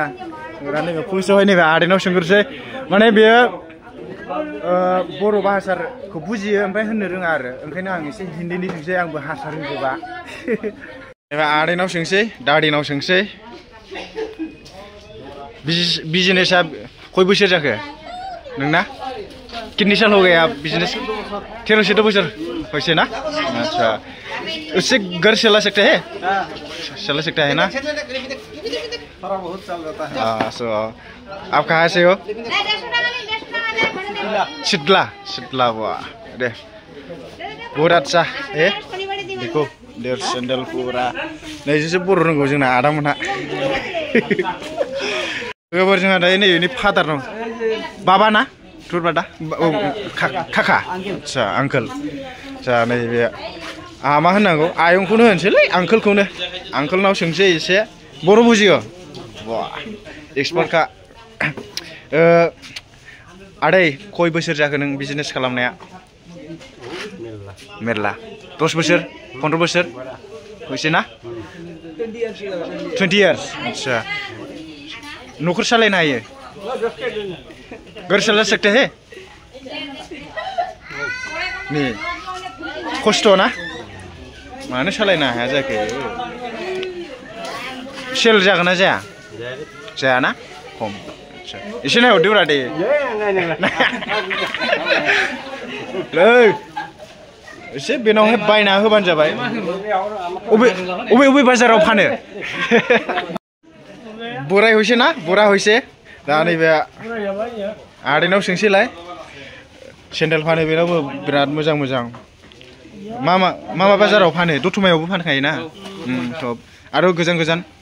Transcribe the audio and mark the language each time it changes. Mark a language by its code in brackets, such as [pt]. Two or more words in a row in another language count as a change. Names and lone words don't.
[brx] नैबे फार्स्टआवहाय नैबे आदैनाव सोंग्रोसै। माने बेयो बर' भाषाखौ बुजियो ओमफ्राय होननो रोङा आरो, ओंखायनो आं एसे हिन्दीनि सोंसै, आंबो हारसा रोंजोबा। एबा आदैनाव सोंसै, दादैनाव सोंसै। बिजनेसा कय बोसोर जाखो नोंना? [hi] कितनी साल हो गए आप बिजनेस? [brx] 13-14 बोसोर होइसे ना? [hi] अच्छा उससे घर चला सकते हैं? चला सकता है ना? थोड़ा बहुत चल जाता है। आप कहाँ से हो? शीतला। शीतला वाह दे बहुत अच्छा है। [brx] देखो देर सेंडल पूरा नैजोंसो बर' रोंगौ जोंना आदामोनहा। लोगोफोर जोंहा दायो नैबेनि फादार दं। बाबा ना? थुरबादा औ काका आदसा आंकोल आदसा नैबे आंहा मा होननांगौ आयंखौनो होनसैलै आंकोलनाव सोंसै एसे बर' बुजियो बा एक्सपार्टखा आदै खय बोसोर जाखो नों बिजनेस खालामनाया मेरला 10 बोसोर 15 बोसोर होइसे ना 20 years अच्छा न'खर सालायनो हायो [hi] घर चला सकते हैं [brx] नि खस्थ' ना मानो सालायनो हाया जाखो सेल जागोन ना जाया जाया ना खम आदसा एसे नायहरदोब्रा दे एसे बेनावहाय बायना होबानो जाबाय अबे बाजाराव फानो बोराय हइसे ना बोरा हइसे दा नैबे आदैनाव सोंसैलाय सेन्देल फानो बेनावबो बिराद मोजां मा बाजाराव फानो दतमायावबो फानखायो ना सब आरो गोजान